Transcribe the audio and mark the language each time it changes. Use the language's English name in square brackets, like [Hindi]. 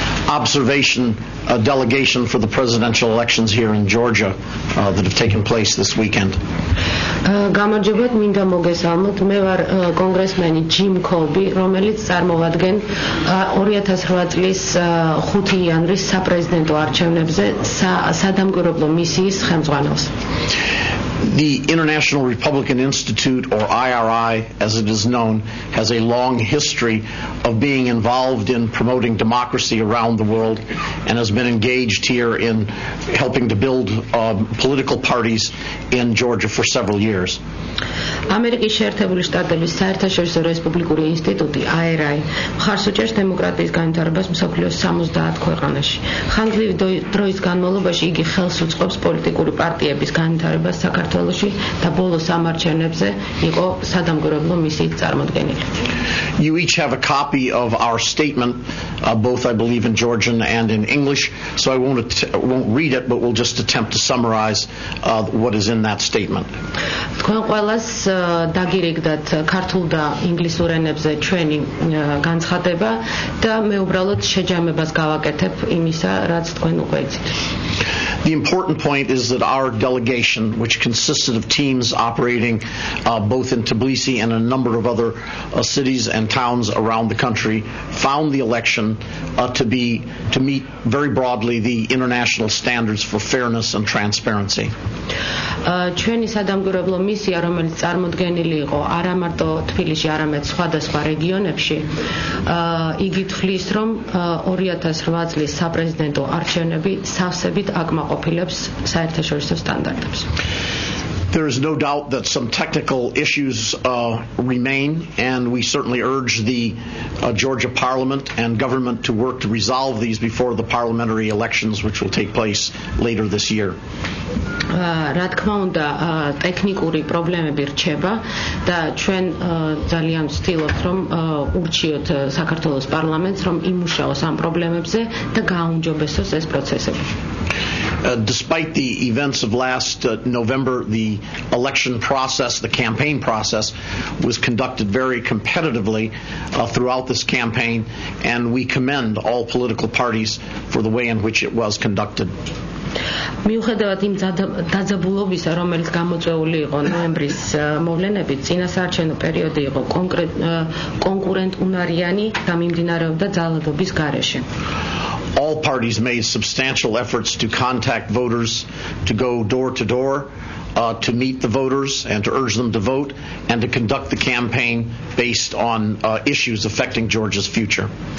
[English] observation delegation for the presidential elections here in Georgia that have taken place this weekend. [Georgian] გამარჯობათ, მინდა მოგესალმოთ. მე ვარ კონგრესმენი ჯიმ კოლბი, რომელიც წარმოვადგენ 2008 წლის 5 იანვრის საპრეზიდენტო არჩევნებზე სადამკვირვებლო მისიის ხელმძღვანელს. [English] The International Republican Institute, or IRI as it is known, has a long history of being involved in promoting democracy around the world and has been engaged here in helping to build political parties in Georgia for several years. [Georgian] ამერიკის შეერთებული შტატების საერთაშორისო რესპუბლიკური ინსტიტუტი IRI მხარს უჭერს დემოკრატიის განვითარებას მსოფლიოს 70 ქვეყანაში. ხანგრძლივი დროის განმავლობაში იგი ხელს უწყობს პოლიტიკური პარტიების განვითარებას საქართველოში და ბოლო სამარჩევნებზე იყო სადამკვირვებლო მისიით წარმოდგენილი. [English] You each have a copy of our statement, both I believe in Georgian and in English, so I won't read it, but we'll just attempt to summarize what is in that statement. [Georgian] თქვენ ყველას დაგირიგდათ ქართულ და ინგლისურ ენებზე ჩვენი განცხადება და მე უბრალოდ შეჯამებას გავაკეთებ იმისა, რაც თქვენ უკვე იცით. [English] The important point is that our delegation, which consisted of teams operating both in Tbilisi and a number of other cities and towns around the country, found the election to meet very broadly the international standards for fairness and transparency. [Georgian] ჩვენი სადამკვირვებლო მისია, რომელიც წარმოდგენილი იყო არა მარტო თბილისში, არამედ სხვადასხვა რეგიონებში, იგი თვლის, რომ 2008 წლის საპრეზიდენტო არჩევნები სავსებით აკმაყოფილებს საერთაშორისო სტანდარტებს. [English] There is no doubt that some technical issues remain, and we certainly urge the Georgia Parliament and government to work to resolve these before the parliamentary elections, which will take place later this year. [Georgian] რა თქმა უნდა, ტექნიკური პრობლემები რჩება და ჩვენ ძალიან ვცდილობთ, რომ ურჩიოთ საქართველოს პარლამენტს, რომ იმუშაოს ამ პრობლემებზე და გააუმჯობესოს ეს პროცესები. [English] Despite the events of last November, the election process, the campaign process, was conducted very competitively throughout this campaign, and we commend all political parties for the way in which it was conducted. [Georgian] მიუხედავად იმ დაძაბულობისა, რომელიც გამოწვეული იყო ნოემბრის მოვლენებით, წინასაარჩევნო პერიოდი იყო კონკურენტუნარიანი და მიმდინარეობდა ძალადობის გარეშე. [English] All parties made substantial efforts to contact voters, to go door to door, to meet the voters and to urge them to vote, and to conduct the campaign based on issues affecting Georgia's future.